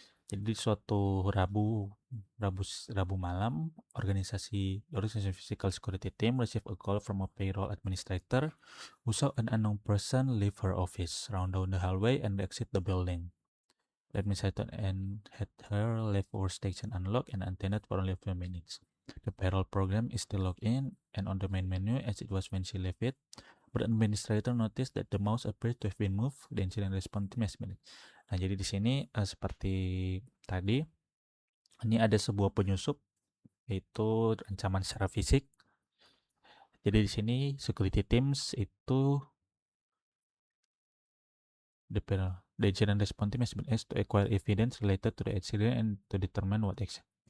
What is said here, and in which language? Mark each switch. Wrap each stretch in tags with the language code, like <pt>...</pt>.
<id>Jadi suatu Rabu malam, organisasi</id> <en>physical security team received a call from a payroll administrator who saw an unknown person leave her office, round down the hallway, and exit the building. The administrator had her left workstation unlocked and unattended for only a few minutes. The payroll program is still logged in and on the main menu as it was when she left it, but the administrator noticed that the mouse appeared to have been moved. The incident response team has been.</en> <id>Nah, jadi di sini seperti tadi, ini ada sebuah penyusup, yaitu ancaman secara fisik. Jadi di sini</id> <en>security teams itu the incident response team has been asked to acquire evidence related to the accident and to determine what action.</en>